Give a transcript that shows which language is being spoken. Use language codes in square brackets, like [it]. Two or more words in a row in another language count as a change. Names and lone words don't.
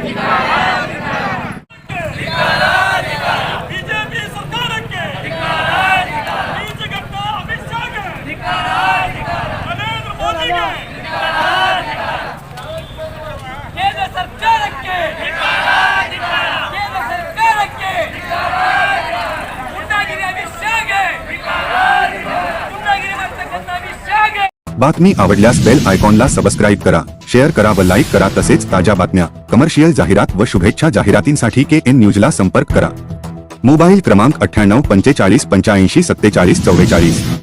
[kn] ಬಿಜೆಪಿ ಸರ್ಕಾರಕ್ಕೆ ಬೀಜಗಟ್ಟ ಅಮಿತ್ ಶಾಗೆ ನರೇಂದ್ರ ಮೋದಿಗೆ ಕೇಂದ್ರ ಸರ್ಕಾರಕ್ಕೆ ಕೇಂದ್ರ ಸರ್ಕಾರಕ್ಕೆ ಗುಂಡಾಗಿರಿ ಅಮಿತ್ ಶಾಗೆ ಗುಂಡಾಗಿರಿ ಮಾಡ್ತಕ್ಕಂಥ ಅಮಿತ್ ಶಾಗೆ. [mr] बातमी आवडल्यास बेल आयकॉनला सबस्क्राईब करा, शेअर करा व लाईक करा. तसेच ताज्या बातम्या, कमर्शियल जाहिरात व शुभेच्छा जाहिरातींसाठी KN न्यूजला संपर्क करा. मोबाईल क्रमांक 98 45 85 47 44.